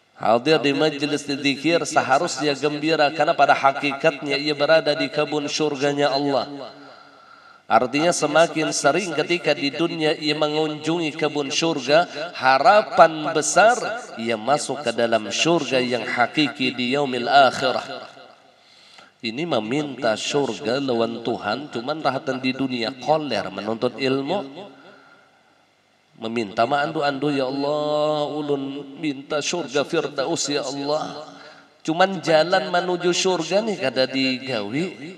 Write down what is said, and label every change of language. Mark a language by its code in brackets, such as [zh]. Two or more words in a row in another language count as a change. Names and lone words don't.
[id] hadir di majelis zikir seharusnya gembira karena pada hakikatnya ia berada di kebun surganya Allah. Artinya semakin sering ketika di dunia ia mengunjungi kebun surga, harapan besar ia masuk ke dalam surga yang hakiki di [ar] يوم الآخرة. [bjn] Ini meminta surga lawan Tuhan, cuman rahatan di dunia koler menuntut ilmu. Meminta andu-andu, ya Allah, ulun minta surga firdaus ya Allah. Cuman jalan menuju surga nih kada digawi.